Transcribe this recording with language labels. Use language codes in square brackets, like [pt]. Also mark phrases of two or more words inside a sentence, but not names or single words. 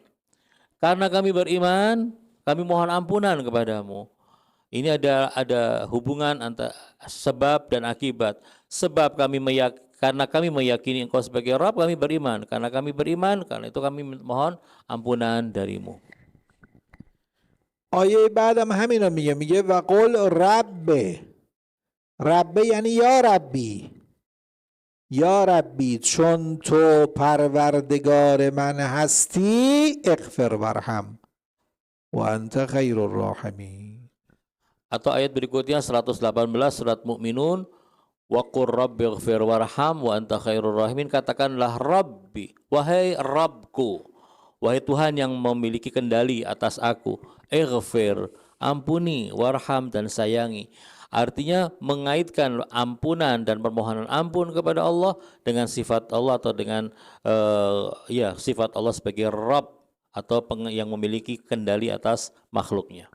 [id] Karena kami beriman, kami mohon ampunan kepadamu. Ini ada hubungan antara sebab dan akibat. Sebab karena kami meyakini Engkau sebagai Rabb, kami beriman. Karena kami beriman, karena itu kami mohon ampunan darimu. [fa] آیه بعدم همین رو میگه [ar] و قل ربه [fa] یعنی [ar] یا ربی [fa] چون تو پروردگار من هستی [ar] اغفر وارحم و انت خیر الراحمین. [id] Atau ayat berikutnya 118 surat Mu'minun, [ar] و قل ربي اغفر وارحم و أنت خير الراحمين. [id] Katakanlah Rabbi, wahai Rabbku, wahai Tuhan yang memiliki kendali atas aku, ighfir, ampuni, warham, dan sayangi. Artinya mengaitkan ampunan dan permohonan ampun kepada Allah dengan sifat Allah atau dengan sifat Allah sebagai Rabb atau yang memiliki kendali atas makhluknya.